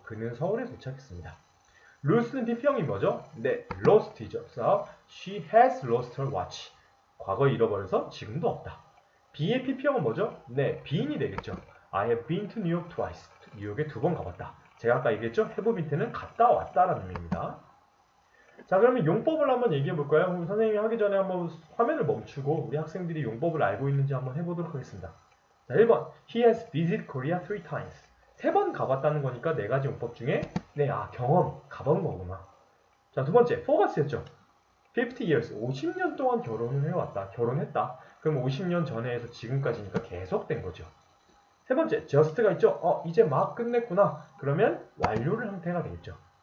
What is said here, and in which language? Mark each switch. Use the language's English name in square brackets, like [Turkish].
[Korean] 그는 서울에 도착했습니다. lose는 pp형이 뭐죠? 네, lost이죠. [English] 그래서 she has lost her watch. [Korean] 과거에 잃어버려서 지금도 없다. be의 pp형은 뭐죠? 네, been이 되겠죠. [English] I have been to New York twice. [Korean] 뉴욕에 2번 가봤다. 제가 아까 얘기했죠? have been는 갔다 왔다라는 의미입니다. 자, 그러면 용법을 한번 얘기해 볼까요? 그럼 선생님이 하기 전에 한번 화면을 멈추고 우리 학생들이 용법을 알고 있는지 한번 해보도록 하겠습니다. 자, 1번. [English] He has visited Korea 3 times. [Korean] 3번 가봤다는 거니까 4가지 용법 중에 경험, 가본 거구나. 자, 두 번째. for가 쓰였죠. [English] 50 years, [Korean] 50년 동안 결혼을 해왔다. 결혼했다. 그럼 50년 전에 해서 지금까지니까 계속된 거죠. 세 번째, just가 있죠? 이제 막 끝냈구나. 그러면 완료를 형태가 되겠죠.